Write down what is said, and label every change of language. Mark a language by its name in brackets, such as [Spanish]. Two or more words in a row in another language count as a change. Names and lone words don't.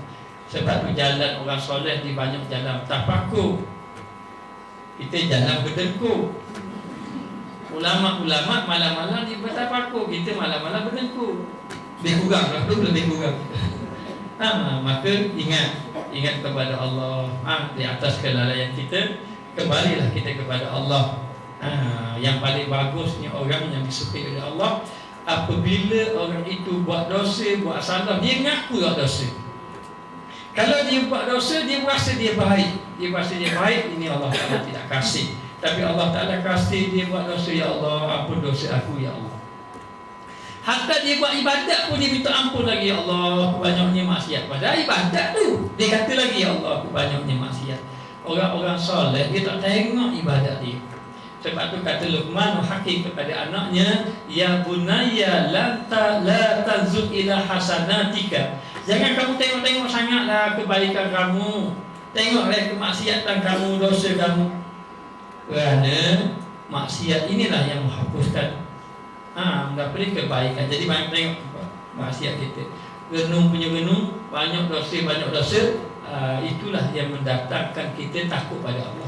[Malay] Sebab tu jalan orang soleh di banyak jalan tafakur. Kita jalan berdengkur. Ulama-ulama malam-malam di bertafakur, kita malam-malam berdengkur. Lebih kurang lah tu, lebih kurang. Maka ingat kepada Allah. Di atas kelalaian kita, kembalilah kita kepada Allah. Yang paling bagusnya orang yang disukai oleh Allah, apabila orang itu buat dosa, buat salah, dia ngaku buat dosa. Kalau dia buat dosa, dia merasa dia baik. Dia merasa dia baik, ini Allah Ta'ala tidak kasih. Tapi Allah Ta'ala kasih dia buat dosa. Ya Allah, ampun dosa aku, Ya Allah. Hatta dia buat ibadat pun dia minta ampun lagi. Ya Allah, aku banyaknya maksiat. Padahal ibadat tu, dia kata lagi, Ya Allah, aku banyaknya maksiat. Orang-orang soleh, dia tak tengok ibadat dia. Sebab tu kata Luqman Hakim kepada anaknya, [Arabic] يا بني لا تنظر إلى حسناتك. [Malay] Jangan kamu tengok-tengok sangatlah kebaikan kamu. Tengoklah kemaksiatan kamu, dosa kamu. Kerana maksiat inilah yang menghapuskan mendapatkan kebaikan. Jadi banyak tengok maksiat kita. Renung punya renung, banyak dosa, itulah yang mendatangkan kita takut pada Allah.